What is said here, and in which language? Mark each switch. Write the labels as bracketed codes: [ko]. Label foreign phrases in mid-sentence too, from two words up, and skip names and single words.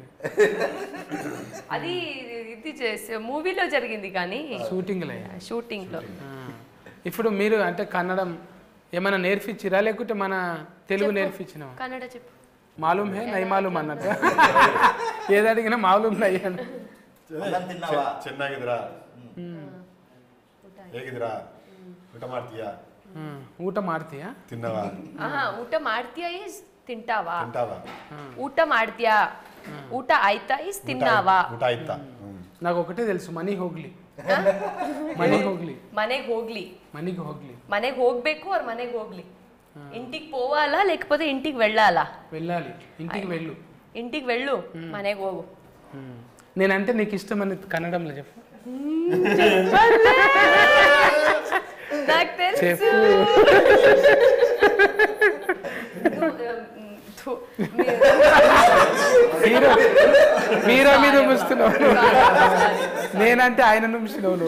[te] అది ఇది చేసే మూవీలో జరిగింది కానీ షూటింగ్లో. ఇప్పుడు మీరు అంటే కన్నడం ఏమైనా నేర్పించిరా లేకుంటే మన తెలుగు నేర్పించినా? కన్నడ చెప్పు. [hi] मालूम है नहीं मालूम [te] అన్నట్టు ఏది అడిగినా [hi] मालूम नहीं [te] అని. [kn] ಚೆನ್ನಾಗಿದ್ರಾ, ಹೇಗಿದ್ರಾ, ಊಟ ಮಾಡ್ತೀಯಾ, ಊಟ ಮಾಡ್ತೀಯಾ, [te] ತಿನ್ನವಾ, [kn] ಊಟ ಮಾಡ್ತೀಯಾ ಇಸ್ ತಿಂಟಾವಾ, ಊಟ ಮಾಡ್ತೀಯಾ, ಊಟ ಆಯ್ತಾ ಇಸ್ ತಿನ್ನಾವಾ. ಊಟ ಆಯ್ತಾ? [te] నాకు ఒకటే తెలుసు, మనీ ಹೋಗ್ಲಿ. [kn] ಮನೆಗೆ ಹೋಗ್ಬೇಕು ಅವ್ರ ಮನೆಗೆ ಹೋಗ್ಲಿ. [te] ఇంటికి పోవాలా లేకపోతే ఇంటికి వెళ్ళాలా? వెళ్ళాలి. ఇంటికి వెళ్ళు, [kn] మನೆಗೆ ಹೋಗು. [te] నేనంటే నీకు ఇష్టమని కన్నడంలో చెప్పు. నాకు తెలుసు. మీరా మీద ముస్తున్నావు, నేనంటే ఆయన నుంచినావు నువ్వు.